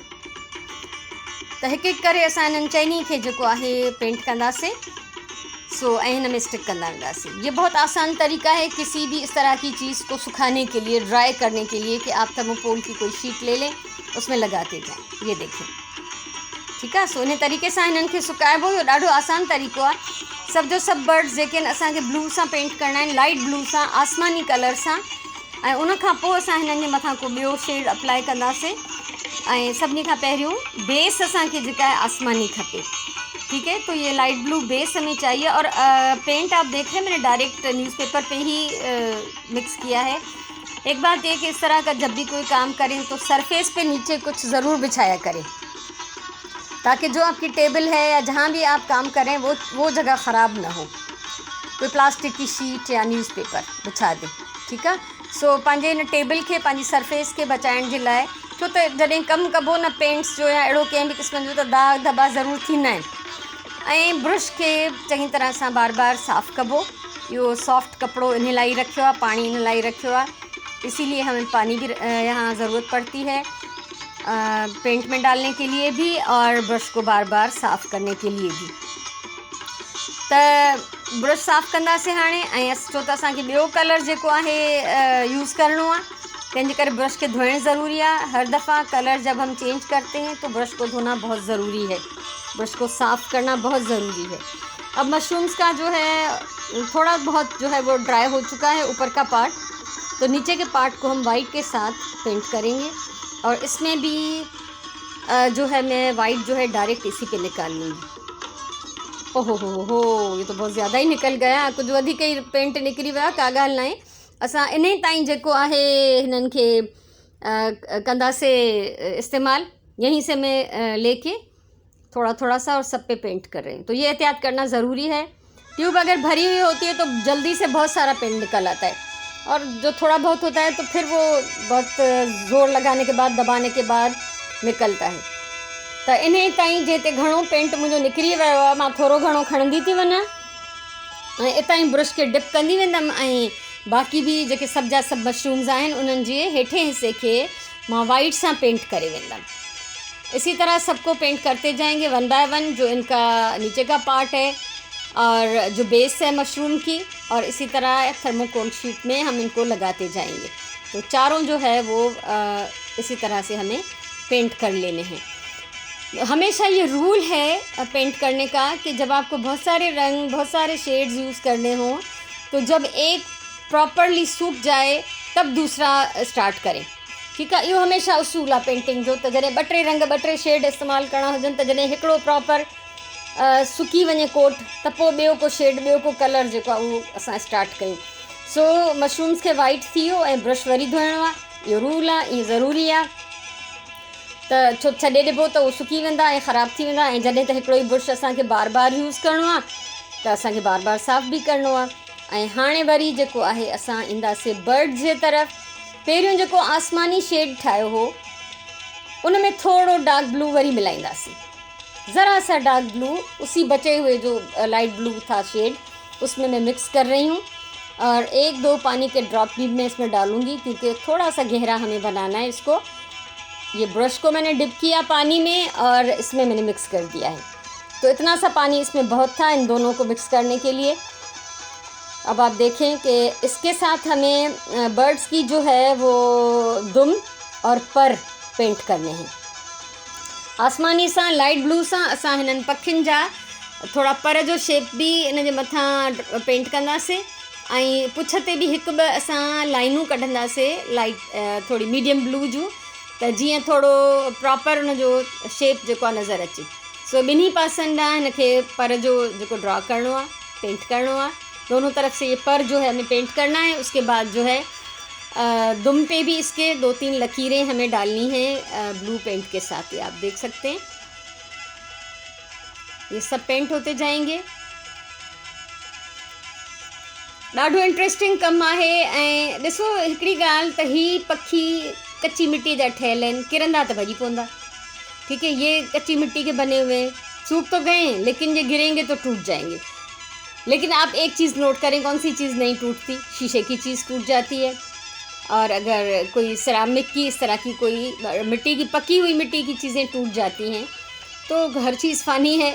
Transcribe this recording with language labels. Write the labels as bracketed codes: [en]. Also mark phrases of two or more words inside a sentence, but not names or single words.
[sd] त हिकु हिकु करे असां इन्हनि चइनी खे जेको आहे पेंट कंदासीं, सो ऐं हिन में स्टिक कंदा वेंदासीं। [hi] ये बहुत आसान तरीका है किसी भी इस तरह की चीज़ को सुखाने के लिए, ड्राई करने के लिए, कि आप थर्मोकोल की कोई शीट ले लें, उसमें लगाते जाएं। ये देखें, ठीक है। [sd] सो इन तरीक़े सां हिननि खे सुकाइबो। इहो ॾाढो आसान तरीक़ो आहे। सभु जो सभु बर्ड्स जेके आहिनि असांखे ब्लू सां पेंट करणा आहिनि, [en] light blue [sd] सां, आसमानी कलर सां, ऐं उन खां पोइ असां हिननि जे मथां को ॿियो शेड अप्लाई कंदासीं। ऐं सभिनी खां पहिरियों बेस असांखे जेका आहे आसमानी खपे, [hi] ठीक है। तो ये [en] light blue base [hi] हमें चाहिए, और पेंट आप देख रहे हैं मैंने [en] direct newspaper [hi] पे ही मिक्स किया है। एक बात ये कि इस तरह का जब भी कोई काम करें तो सरफेस पे नीचे कुछ ज़रूर बिछाया करें, ताकि जो आपकी टेबल है या जहाँ भी आप काम करें वो जगह ख़राब ना हो। कोई प्लास्टिक की शीट या न्यूज़पेपर बिछा दें, ठीक है। [sd] सो पंहिंजे इन टेबल के पंहिंजी सरफेस के बचाइण जे लाइ, छो त जॾहिं कमु कबो न पेंट्स जो या अहिड़ो कंहिं बि क़िस्म जो, त दाग धब्बा ज़रूरु थींदा आहिनि, ऐं ब्रश के चङी तरह सां बार बार साफ़ कबो। इहो सॉफ्ट कपिड़ो इन लाइ रखियो आहे, पानी इन लाइ रखियो आहे, [hi] इसीलिए हमें पानी भी यहाँ ज़रूरत पड़ती है पेंट में डालने के लिए भी, और ब्रश को बार बार साफ़ करने के लिए भी। [sd] त ब्रश साफ़ कंदासीं हाणे, ऐं छो त असांखे ॿियो कलर जेको आहे यूज़ करिणो आहे, तंहिंजे करे ब्रश के धोइण ज़रूरी आहे। [hi] हर दफ़ा कलर जब हम चेंज करते हैं तो ब्रश को धोना बहुत ज़रूरी है, ब्रश को साफ़ करना बहुत ज़रूरी है। अब मशरूम्स का जो है थोड़ा बहुत जो है वो ड्राई हो चुका है ऊपर का पार्ट, तो नीचे के पार्ट को हम वाइट के साथ पेंट करेंगे, और इसमें भी जो है मैं वाइट जो है डायरेक्ट इसी पे निकाल लूँगी। ओहो हो, ये तो बहुत ज़्यादा ही निकल गया, [sd] कुछ वधीक ही पेंट निकरी विया। का ॻाल्हि नाहे, असां इन ताईं जेको आहे हिननि खे कंदासीं इस्तेमाल। [hi] यहीं से मैं लेके थोड़ा थोड़ा सा और सब पे पेंट कर रहे हैं, तो ये एहतियात करना ज़रूरी है। ट्यूब अगर भरी हुई होती है तो जल्दी से बहुत सारा पेंट निकल आता है, और जो थोड़ा बहुत होता है तो फिर वो बहुत ज़ोर लगाने के बाद, दबाने के बाद निकलता है। [sd] तो इन ताईं जेते घणो पेंट मुंहिंजो निकिरी वियो आहे, मां थोरो घणो खणंदी थी वञा ऐं इतां ई ब्रश के डिप कंदी वेंदमि, ऐं बाक़ी भी जेके सभु जा सभु मशरूम्स आहिनि उन्हनि जे हेठे हिस्से के मां वाइट सां पेंट करे वेंदमि। [hi] इसी तरह सबको पेंट करते जाएंगे 1 बाय 1। जो इनका नीचे का पार्ट है और जो बेस है मशरूम की, और इसी तरह [en] thermocol sheet [hi] में हम इनको लगाते जाएंगे। तो चारों जो है वो इसी तरह से हमें पेंट कर लेने हैं। हमेशा ये रूल है पेंट करने का कि जब आपको बहुत सारे रंग, बहुत सारे [en] shades use [hi] करने हों, तो जब एक प्रॉपरली सूख जाए तब दूसरा स्टार्ट करें। [sd] ठीकु आहे, इहो हमेशह उसूल आहे पेंटिंग जो। त जॾहिं ॿ टे रंग, ॿ टे शेड इस्तेमालु करणा हुजनि, त जॾहिं हिकिड़ो प्रॉपर सुकी वञे कोट, त पोइ ॿियो को शेड, ॿियो को कलर जेको आहे उहो असां स्टार्ट कयूं। सो मशरूम्स खे वाइट थी वियो ऐं ब्रश वरी धोइणो आहे, इहो रूल आहे, इहो ज़रूरी आहे। त छो छॾे ॾिबो त उहो सुकी वेंदा ऐं ख़राबु थी वेंदा, ऐं जॾहिं त हिकिड़ो ई ब्रश असांखे बार बार यूज़ करिणो आहे त असांखे बार बार साफ़ बि करिणो आहे। ऐं हाणे वरी जेको आहे असां ईंदासीं बर्ड जे तरफ़। पहिरियों जेको आसमानी शेड ठाहियो हो, उन में थोड़ो [en] dark blue [sd] वरी मिलाईंदासीं, [hi] ज़रा सा [en] dark blue, [hi] उसी बचे हुए जो [en] light blue [hi] था शेड, उसमें मैं मिक्स कर रही हूँ। और 1-2 पानी के ड्रॉप भी मैं इसमें डालूँगी, क्योंकि थोड़ा सा गहरा हमें बनाना है इसको। ये ब्रश को मैंने डिप किया पानी में और इसमें मैंने मिक्स कर दिया है, तो इतना सा पानी इसमें बहुत था इन दोनों को मिक्स करने के लिए। अब आप देखें कि इसके साथ हमें बर्ड्स की जो है वो दुम और पर पेंट करने हैं। [sd] आसमानी सा, [en] light blue [sd] सा असां हिननि पखियुनि जा थोड़ा पर जो शेप भी इन जे मथां पेंट कंदासीं, ऐं पुछ ते भी हिकु ॿ असां लाइनूं कढंदासीं लाइट थोड़ी [en] medium blue [sd] जूं, त जीअं थोड़ो प्रॉपर उन जो शेप जेको आहे नज़र अचे। सो ॿिन्ही पासनि ॾांहुं हिन खे पर जो जेको ड्रॉ करिणो आहे, पेंट करिणो आहे। [hi] दोनों तरफ से ये पर जो है हमें पेंट करना है। उसके बाद जो है दुम पे भी इसके 2-3 लकीरें हमें डालनी हैं [en] blue paint [hi] के साथ। ये आप देख सकते हैं, ये सब पेंट होते जाएंगे। [sd] ॾाढो इंट्रेस्टिंग कमु आहे। ऐं ॾिसो हिकिड़ी ॻाल्हि त ही पखी कच्ची मिट्टी जा ठहियल आहिनि, किरंदा त भॼी पवंदा। [hi] ठीक है, ये कच्ची मिट्टी के बने हुए सूख तो गए, लेकिन ये गिरेंगे तो टूट जाएंगे। लेकिन आप एक चीज़ नोट करें, कौन सी चीज़ नहीं टूटती? शीशे की चीज़ टूट जाती है। और अगर कोई सिरामिक की, इस तरह की कोई मिट्टी की, पकी हुई मिट्टी की चीज़ें टूट जाती हैं, तो हर चीज़ फ़ानी है।